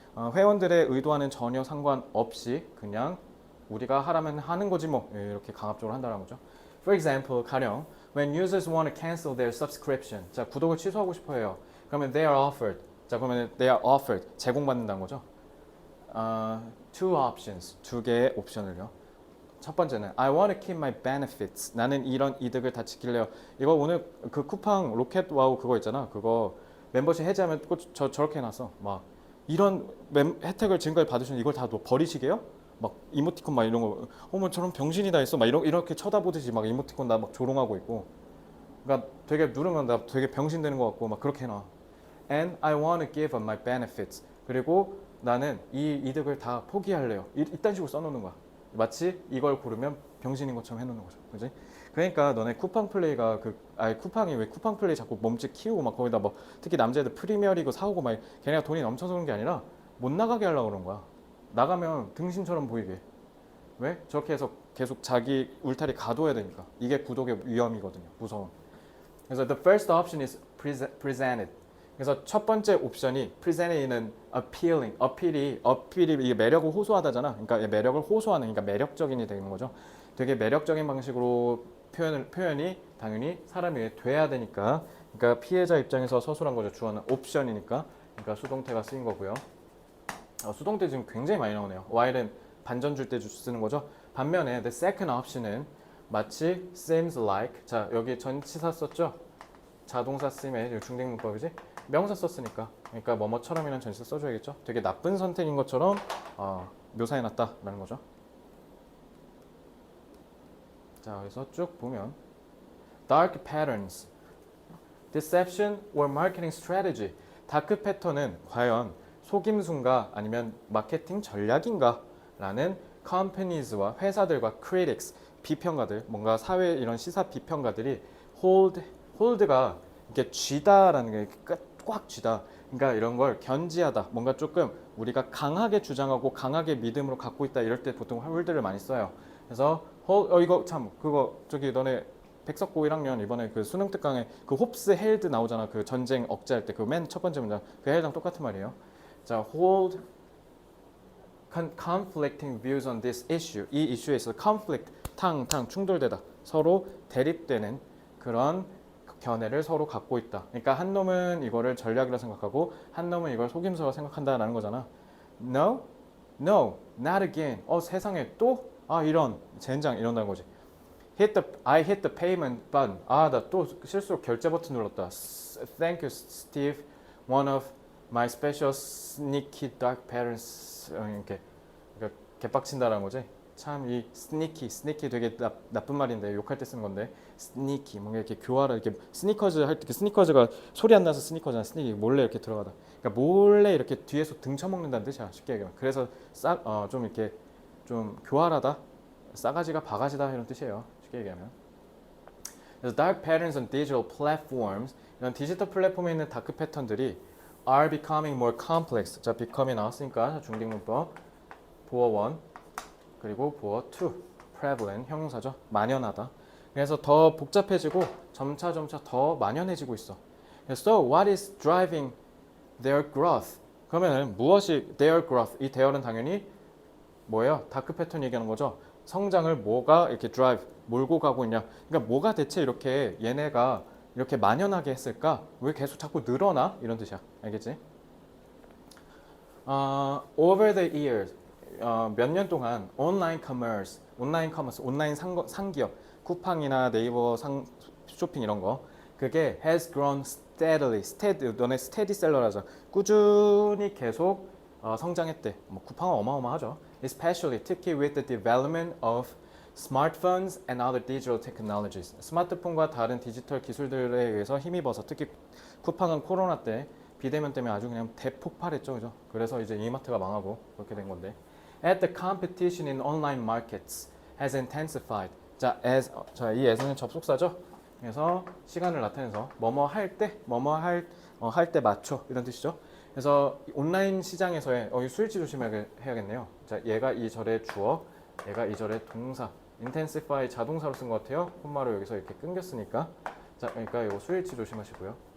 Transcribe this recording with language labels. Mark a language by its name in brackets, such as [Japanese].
[Korean] 회원들의 의도와는 전혀 상관없이 그냥 우리가 하라면 하는 거지 뭐 이렇게 강압적으로 한다는 거죠. [English] For example, [Korean] 가령 [English] when users want to cancel their subscription. [Korean] 자, 구독을 취소하고 싶어 해요. 그러면 [English] they are offered. [Korean] 자, 그러면 [English] they are offered. [Korean] 제공받는다는 거죠. [English] Two options. [Korean] 두 개의 옵션을요. 첫 번째는 [English] I want to keep my benefits. [Korean] 나는 이런 이득을 다 지킬래요. 이거 오늘 그 쿠팡 로켓 와우 그거 있잖아. 그거 멤버십 해지하면 꼭 저렇게 해놨어. 막 이런 혜택을 지금까지 받으시는 이걸 다 버리시게요? 막 이모티콘 막 이런 거 어머 저런 병신이 다 있어 막 이렇게 쳐다보듯이 막 이모티콘 나 막 조롱하고 있고 그러니까 되게 누르면 나 되게 병신 되는 것 같고 막 그렇게 해놔. [English] And I want to give up my benefits. [Korean] 그리고 나는 이 이득을 다 포기할래요. 이딴 식으로 써놓는 거야. 마치 이걸 고르면 병신인 것처럼 해놓는 거죠. 그지? 그러니까 너네 쿠팡 플레이가 쿠팡이 왜 쿠팡 플레이 자꾸 몸집 키우고 막 거기다 뭐 특히 남자애들 프리미어리그 사오고 막 걔네가 돈이 넘쳐서 그런 게 아니라 못 나가게 하려고 그런 거야. 나가면 등신처럼 보이게. 왜? 저렇게 해서 계속 자기 울타리 가둬야 되니까. 이게 구독의 위험이거든요. 무서운. 그래서 [English] the first option is presented. [Korean] 그래서 첫 번째 옵션이 presented는 appealing. 어필이 이게 매력을 호소하다잖아. 그러니까 매력을 호소하는, 그러니까 매력적인이 되는 거죠. 되게 매력적인 방식으로 표현이 당연히 사람이 돼야 되니까. 그러니까 피해자 입장에서 서술한 거죠. 주어는 옵션이니까. 그러니까 수동태가 쓰인 거고요. 수동태 지금 굉장히 많이 나오네요. while은 반전 줄 때 쓰는 거죠. 반면에 [English] the second option [Korean] 은 마치 [English] seems like. [Korean] 자, 여기 전치사 썼죠? 자동사 쓰임의 중딩문법이지? 명사 썼으니까. 그러니까 뭐뭐처럼이라는 전치사 써줘야겠죠? 되게 나쁜 선택인 것처럼 묘사해놨다라는 거죠. 자, 그래서 쭉 보면 [English] dark patterns, deception or marketing strategy. [Korean] 다크 패턴은 과연 속임수인가 아니면 마케팅 전략인가? 라는 companies와 회사들과 critics, 비평가들, 뭔가 사회 이런 시사 비평가들이 hold가 이게 쥐다라는 게 꽉 쥐다. 그러니까 이런 걸 견지하다. 뭔가 조금 우리가 강하게 주장하고 강하게 믿음으로 갖고 있다 이럴 때 보통 hold를 많이 써요. 그래서 이거 참 그거 저기 너네 백석고 1학년 이번에 그 수능 특강에 그 홉스 헬드 나오잖아. 그 전쟁 억제할 때 그 맨 첫 번째 문장 그 헬드랑 똑같은 말이에요. [English] 자, hold conflicting views on this issue. [Korean] 이 이슈에 있어서 conflict 탕 충돌되다. 서로 대립되는 그런 견해를 서로 갖고 있다. 그러니까 한 놈은 이거를 전략이라 생각하고 한 놈은 이걸 속임수라 생각한다라는 거잖아. [English] No, no, not again. [Korean] 세상에 또? 이런 젠장 이런다는 거지. [English] I hit the payment button. [Korean] 나 또 실수로 결제 버튼 눌렀다. [English] Thank you, Steve. One of my special sneaky dark patterns. [Korean] 이렇게 그러니까 개빡친다라는 거지. 참 이 sneaky 되게 나쁜 말인데 욕할 때 쓰는 건데 sneaky 뭔가 이렇게 교활하 이렇게 스니커즈 할 때 스니커즈가 소리 안 나서 스니커즈나 sneaky 몰래 이렇게 들어가다. 그러니까 몰래 이렇게 뒤에서 등 쳐먹는다는 뜻이야. 쉽게 얘기하면. 그래서 좀 이렇게 좀 교활하다. 싸가지가 바가지다 이런 뜻이에요. 쉽게 얘기하면. [English] 그래서 dark patterns on digital platforms [Korean] 이런 디지털 플랫폼에 있는 다크 패턴들이 [English] are becoming more complex. [Korean] 자, becom이 나왔으니까 중딩문법 보어 1 그리고 보어 2 prevalent 형용사죠. 만연하다. 그래서 더 복잡해지고 점차 더 만연해지고 있어. [English] So what is driving their growth? [Korean] 그러면은 무엇이 their growth? 이 their은 당연히 뭐예요? 다크 패턴 얘기하는 거죠. 성장을 뭐가 이렇게 drive 몰고 가고 있냐. 그러니까 뭐가 대체 이렇게 얘네가 이렇게 만연하게 했을까? 왜 계속 자꾸 늘어나? 이런 뜻이야. 알겠지? [English] Over the years [Korean] 몇 년 동안 온라인 커머스, 온라인 상기업, 쿠팡이나 네이버 쇼핑 이런 거 그게 [English] has grown steadily, [Korean] 너네 스테디셀러라죠. 꾸준히 계속 성장했대. 뭐 쿠팡은 어마어마하죠. [English] Especially [Korean] 특히 [English] with the development of smartphones and other digital technologies. [Korean] 스마트폰과 다른 디지털 기술들에 의해서 힘입어서 특히 쿠팡은 코로나 때 비대면 때문에 아주 그냥 대폭발했죠, 그죠? 그래서 이제 이마트가 망하고 그렇게 된 건데. [English] As the competition in online markets has intensified. [Korean] 자, 이 as는 접속사죠. 그래서 시간을 나타내서 뭐뭐 할 때, 할 때 맞춰 이런 뜻이죠. 그래서 온라인 시장에서의 이 수일치 조심해야겠네요. 자, 얘가 이 절의 주어, 얘가 이 절의 동사. intensify 자동사로 쓴 것 같아요. 콤마로 여기서 이렇게 끊겼으니까. 자, 그러니까 이거 수일치 조심하시고요.